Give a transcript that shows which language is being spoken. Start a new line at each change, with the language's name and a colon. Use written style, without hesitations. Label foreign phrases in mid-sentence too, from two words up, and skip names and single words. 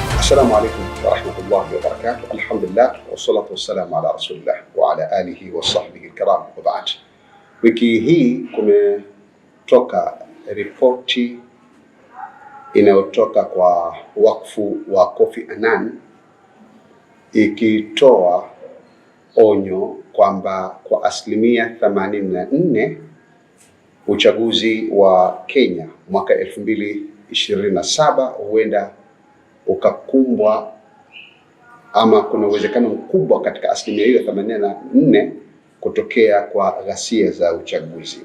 Arabic: السلام عليكم ورحمة الله وبركاته. الحمد لله والصلاة والسلام على رسول الله وعلى آله وصحبه الكرام وبعد.
Swahili: Wiki hii kumetoka ripoti inayotoka kwa wakfu wa Kofi Annan ikitoa onyo kwamba kwa 84% uchaguzi wa Kenya mwaka 2027 huenda ukakumbwa ama kuna uwezekano mkubwa katika 84% kutokea kwa ghasia za uchaguzi.